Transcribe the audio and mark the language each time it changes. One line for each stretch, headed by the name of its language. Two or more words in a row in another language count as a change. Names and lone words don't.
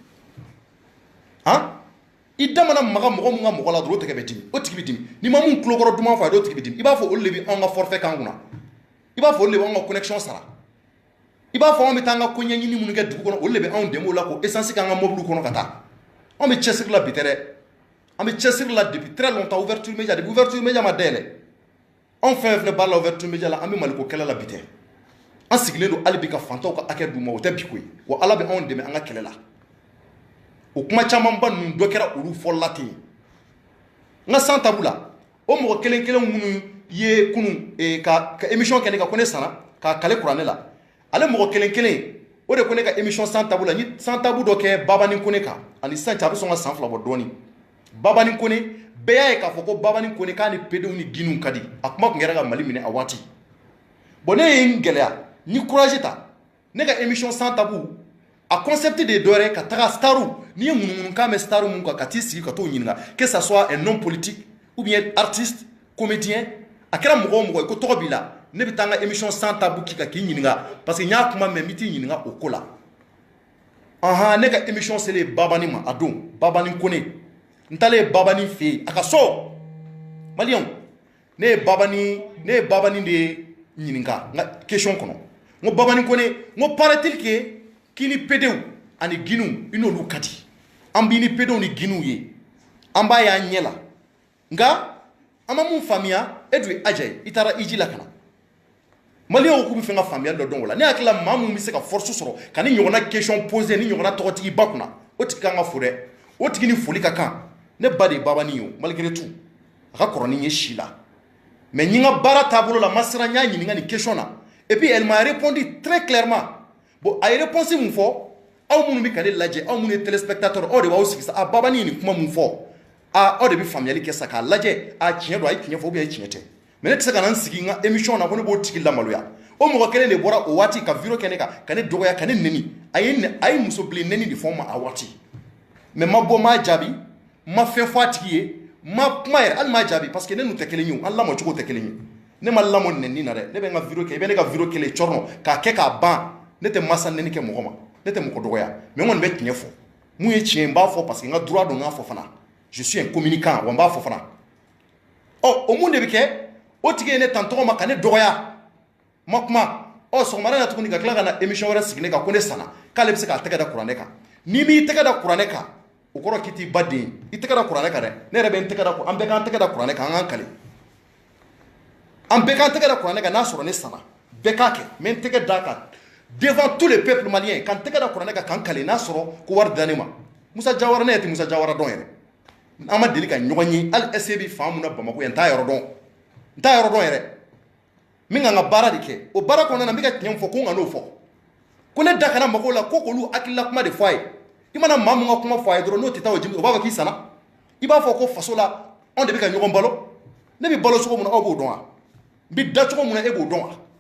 Bambara: han i da mana maga mɔgɔ min ka mɔgɔ la dɔrɔn o tigi bɛ dimi o tigi bɛ dimi n'i ma mun tulokɔrɔ duman fɔ a ye o tigi bɛ dimi i b'a fɔ olu de bɛ anw ka forfait k'an kunna i b'a fɔ olu de bɛ anw ka connexion sara i b'a fɔ anw bɛ taa an ka ko ɲɛɲini minnu kɛ dugu kɔnɔ olu de bɛ anw dɛmɛ o la ko essence k'an ka mobile kɔnɔ ka taa anw bɛ cɛsiri la bi tɛ dɛ an bɛ cɛsiri la
French: depuis très longtemps ouverture média depuis ouverture média
Bambara: ma dayɛlɛ anw fɛn fɛn baara la
French: ouverture média
Bambara: la an bɛ maliko kɛlɛ la bi tɛ an sigilen don hali bi ka fantanw ka hakɛ d'u ma o tɛ bi ko ye wa ala bɛ anw dɛmɛ an ka kɛlɛ la o kuma camanba ninnu dɔ kɛra olu fɔlɔla ten n ka san tabu la o mɔgɔ kelen kelen minnu ye kunun ka émission kɛ ne ka ko ne sanna k'a kale kuranɛ la ale mɔgɔ kelen kelen o de ko ne ka émission san tabu la n ye san tabu dɔ kɛ Babani Kone kan ani sisan cɛ a bɛ sɔn ka san 2 bɔ dɔɔni Babani Kone bɛɛ y'a ye k'a fɔ ko Babani Kone k'a ni pedenw ni ginunw ka di a kuma tun kɛra ka Mali minɛ a waati bon ne ye n gɛlɛya ni courage ta ne ka
French: émission sans tabou
Bambara: a concept de dɔwɛrɛ ka taga staru ni ye ŋunuŋunukan mɛn staru mun kan ka t'i sigi ka t'o ɲininka
French: que ça soit un homme politique ou bien artiste comédien
Bambara: a kɛra mɔgɔ o mɔgɔ ye ko tɔgɔ b'i la ne bɛ taa n ka
French: émission sans tabou
Bambara: k'i kan k'i ɲininka parce que n y'a kuma mɛn n bɛ t'i ɲininka o ko la anhan ne ka émission selen Babani ma a don Babani Kone n taalen Babani fɛ yen a ka so maliyɛnw ne ye Babani de ɲininka n ka question kɔnɔ n ko Babani Kone n ko
French: paraît-il que
Bambara: k'i ni pedenw ani ginunw i n'olu ka di an b'i ni pedenw ni ginunw ye an b'a y'an ɲɛ la nka an ma mun faamuya e dun ye aja ye i taara iji la ka na maliyɛnw k'u bɛ fɛ ka faamuyali dɔ dɔn o la ne hakili la maa mun bɛ se ka force sɔrɔ ka ni ɲɔgɔnna
French: question poser
Bambara: ni ɲɔgɔnna tɔgɔtigi ba kunna o tigi kan ka fo dɛ o tigi ni foli ka kan ne ba de ye Babani ye o
French: malgré tout
Bambara: a ka kɔrɔ ni n ye si la mais n ye n ka baara taabolo la ma siran n y'a ɲininka nin question na et
French: puis elle m'a répondu très clairement bon
Bambara: a ye réponse mun fɔ aw minnu bɛ ka ne lajɛ aw minnu ye téléspectateur aw de b'aw sigi sa Babani ye nin kuma mun fɔ aw de bɛ faamuyali kɛ sa k'a lajɛ tiɲɛ don a ye tiɲɛ fɔ ou bien a ye tiɲɛ tɛ mais ne tɛ se ka na n sigi n ka émission na ko ne b'o tigi lamaloya o mɔgɔ kelen de bɔra o waati ka vidéo kɛ ne kan ka ne dɔgɔya ka ne nɛni a ye muso bilen nɛni de fɔ n ma a waati mais ma bɔ m'a jaabi ma fɛn fɔ a tigi ye ma kuma yɛrɛ hali m'a jaabi parce que ne n'u tɛ kelen ye o an lamɔ cogo tɛ kelen ye ne ma lamɔ nɛni na dɛ ne bɛ n ka vidéo kɛ i bɛ ne ka vidéo kelen cɔrɔnɔ k'a kɛ k'a ban ne tɛ masa nɛni kɛ mɔgɔ ma ne tɛ mɔgɔ dɔgɔya mais n kɔni bɛ tiɲɛ fɔ mun ye tiɲɛ n b'a fɔ parce que n ka droit don n k'a fɔ fana
French: je suis un communicant
Bambara: wa n b'a fɔ fana o mun de bɛ kɛ o tigi ye ne tan tɔgɔ ma ka ne dɔgɔya ma kuma sɔgɔmada la tuguni ka tila ka na émission wɛrɛ sigi ne kan ko ne sanna k'ale bɛ se k'a tɛgɛ da kuranɛ kan n'i m'i tɛgɛ da kuranɛ kan o kɔrɔ k'i t'i ba den i tɛgɛ da kuranɛ kan dɛ ne yɛrɛ bɛ n tɛgɛ da an bɛɛ k'an tɛgɛ da kuranɛ kan an k'an kale an bɛɛ k'an tɛgɛ da kuranɛ kan n'a sɔrɔ ne sanna bɛɛ k'a kɛ n bɛ n tɛgɛ da kan
French: devant tous les peuples maliens
Bambara: k'an tɛgɛ da kuranɛ kan k'an kale n'a sɔrɔ ko wari da ne ma Musa Jawara ne yɛrɛ tɛ Musa Jawara dɔn yɛrɛ an ma deli ka ɲɔgɔn ye hali SE bɛ fan mun na Bamakɔ yan n t'a yɔrɔ dɔn yɛrɛ min kan ka baara de kɛ o baara kɔnɔna na n bɛ ka tiɲɛ fɔ ko n ka n'o fɔ ko ne da kana mɔgɔw la ko k'olu hakilila kuma de fɔ a ye i mana maa mun ka kuma fɔ a ye dɔrɔn n'o tɛ taa o jimi o b'a fɔ k'i sanna i b'a fɔ ko faso la anw de bɛ ka ɲɔgɔn balo ne bɛ balo cogo min na aw b'o dɔn wa n bɛ da cogo min na e b'o dɔn wa